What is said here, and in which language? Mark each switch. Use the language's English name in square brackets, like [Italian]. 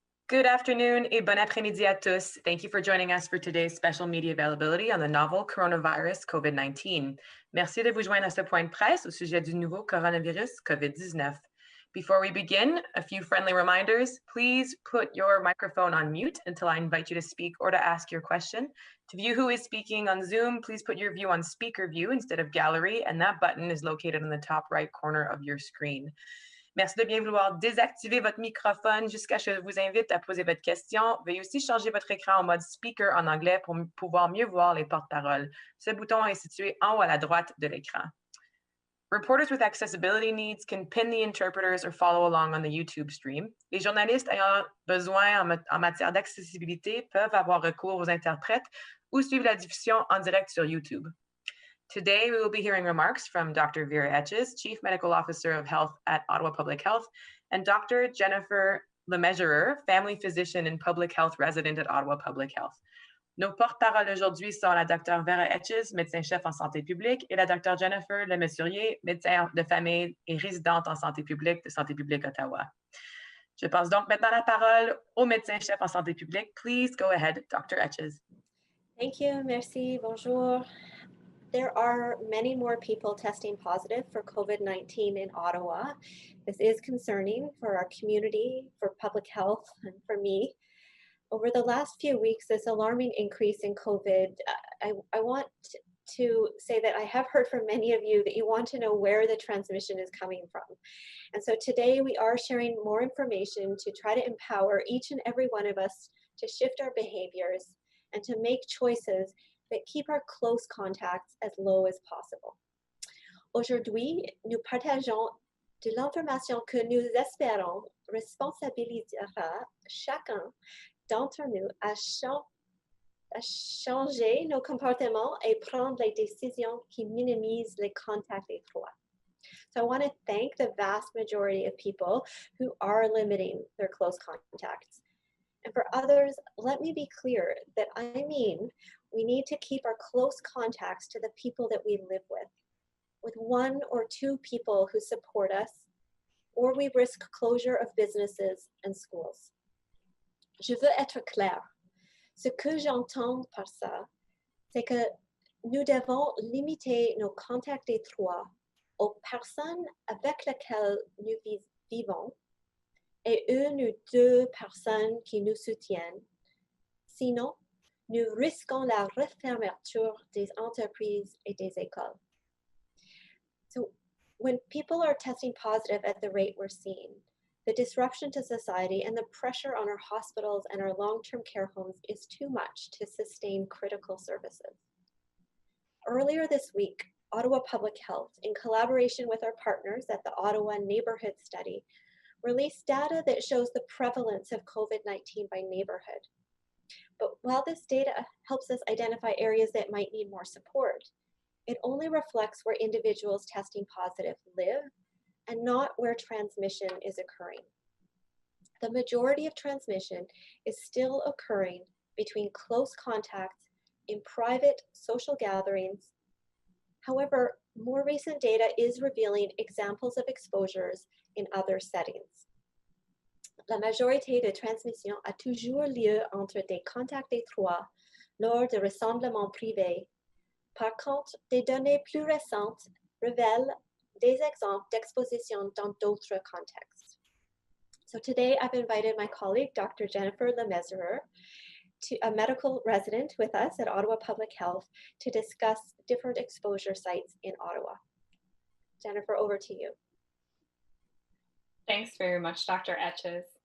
[English] Good afternoon [French] et bon après-midi à tous. [English] Thank you for joining us for today's special media availability on the novel coronavirus COVID-19. [French] Merci de vous joindre à ce point de presse au sujet du nouveau coronavirus COVID-19. [English] Before we begin, a few friendly reminders. Please put your microphone on mute until I invite you to speak or to ask your question. To view who is speaking on Zoom, please put your view on speaker view instead of gallery, and that button is located in the top right corner of your screen. [French] Merci de bien vouloir désactiver votre microphone jusqu'à ce que je vous invite à poser votre question. Veuillez aussi changer votre écran en mode speaker en anglais pour pouvoir mieux voir les porte-paroles. Ce bouton est situé en haut à la droite de l'écran. [English] Reporters with accessibility needs can pin the interpreters or follow along on the YouTube stream. [French] Les journalistes ayant besoin en matière d'accessibilité peuvent avoir recours aux interprètes ou suivre la diffusion en direct sur YouTube. [English] Today, we will be hearing remarks from Dr. Vera Etches, Chief Medical Officer of Health at Ottawa Public Health, and Dr. Jennifer Lemesurier, Family Physician and Public Health Resident at Ottawa Public Health. [French] Nos porte-paroles aujourd'hui sont la Dr. Vera Etches, médecin-chef en santé publique, et la Dr. Jennifer Lemesurier, médecin de famille et résidente en santé publique de Santé publique Ottawa. Je passe donc maintenant la parole au médecin-chef en santé publique. [English] Please go ahead, Dr. Etches. Thank you, [French] merci, bonjour. [English] There are many more people testing positive for COVID-19 in Ottawa. This is concerning for our community, for public health, and for me. Over the last few weeks, this alarming increase in COVID, I want to say that I have heard from many of you that you want to know where the transmission is coming from. And so today we are sharing more information to try to empower each and every one of us to shift our behaviors and to make choices that keep our close contacts as low as possible. [French] Aujourd'hui, nous partageons de l'information que nous espérons responsabilisera chacun d'entre nous à changer nos comportements et prendre les décisions qui minimisent les contacts étroits. [English] So I want to thank the vast majority of people who are limiting their close contacts. And for others, let me be clear that I mean we need to keep our close contacts to the people that we live with one or two people who support us, or we risk closure of businesses and schools. [French] Je veux être clair. Ce que j'entends par ça, c'est que nous devons limiter nos contacts étroits aux personnes avec lesquelles nous vivons et une ou deux personnes qui nous soutiennent. Sinon, nous risquons la refermeture des entreprises et des écoles. [English] So when people are testing positive at the rate we're seeing, the disruption to society and the pressure on our hospitals and our long-term care homes is too much to sustain critical services. Earlier this week, Ottawa Public Health, in collaboration with our partners at the Ottawa Neighborhood Study, released data that shows the prevalence of COVID-19 by neighborhood. But while this data helps us identify areas that might need more support, it only reflects where individuals testing positive live and not where transmission is occurring. The majority of transmission is still occurring between close contacts in private social gatherings. However, more recent data is revealing examples of exposures in other settings. [French] La majorité de transmission a toujours lieu entre des contacts étroits lors de rassemblements privés. Par contre, des données plus récentes révèlent des exemples d'exposition dans d'autres contextes. [English] So today I've invited my colleague, Dr. Jennifer Lemesurier, a medical resident with us at Ottawa Public Health, to discuss different exposure sites in Ottawa. Jennifer, over to you. Thanks very much, Dr. Etches.